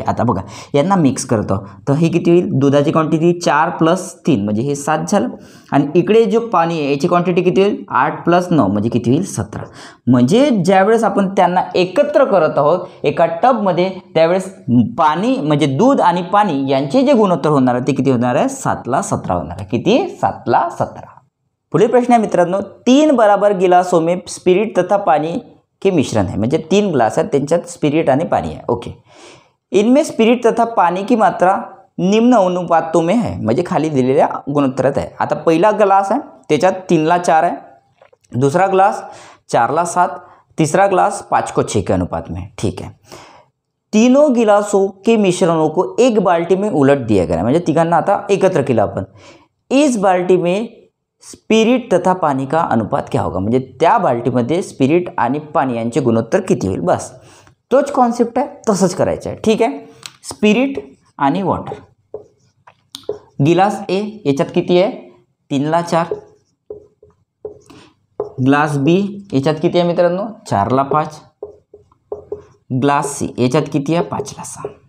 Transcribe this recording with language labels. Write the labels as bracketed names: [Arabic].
[Marathi] आता बघा यांना मिक्स करतो, तर हे किती होईल दुधाची क्वांटिटी 4 + 3 म्हणजे हे 7 झालं, आणि इकडे जो पाणी आहे याची क्वांटिटी किती होईल 8 + 9 म्हणजे किती होईल 17। म्हणजे ज्यावेळेस आपण त्यांना एकत्र करत आहोत एका टबमध्ये, त्यावेळेस पाणी म्हणजे दूध आणि पाणी यांचे जे गुणोत्तर होणार आहे ते किती होणार आहे 7 ला 17 होणार आहे। किती 7 ला 17। पुढील प्रश्न आहे मित्रांनो, [Hindi] 3 बराबर गिलासों में स्पिरिट तथा पानी के मिश्रण है। [Marathi] म्हणजे 3 ग्लास आहेत त्यांच्यात स्पिरिट आणि पाणी आहे। [Hindi] ओके, इनमें स्पिरिट तथा पानी की मात्रा निम्न अनुपातों में है। [Marathi] म्हणजे खाली दिलेल्या गुणोत्तरात आहे। आता पहिला ग्लास आहे त्याच्यात 3 ला 4 आहे, दूसरा ग्लास 4 ला 7, [Hindi] तीसरा ग्लास 5 को 6 के अनुपात में। ठीक है, तीनों गिलासों के मिश्रणों को एक बाल्टी में उलट दिया गया। [Marathi] म्हणजे तिघांना आता एकत्र केलं आपण। [Hindi] इस बाल्टी में स्पिरिट तथा पानी का अनुपात क्या होगा। [Marathi] म्हणजे त्या बाल्टीमध्ये स्पिरिट आणि पाणी यांचे गुणोत्तर किती होईल, बस तोच कॉन्सेप्ट आहे, तसंच करायचं आहे। ठीक आहे, स्पिरिट आणि वॉटर, गिलास ए याच्यात किती आहे 3 ला 4, ग्लास बी याच्यात किती आहे मित्रांनो 4 ला 5, ग्लास सी याच्यात किती आहे 5 ला 6।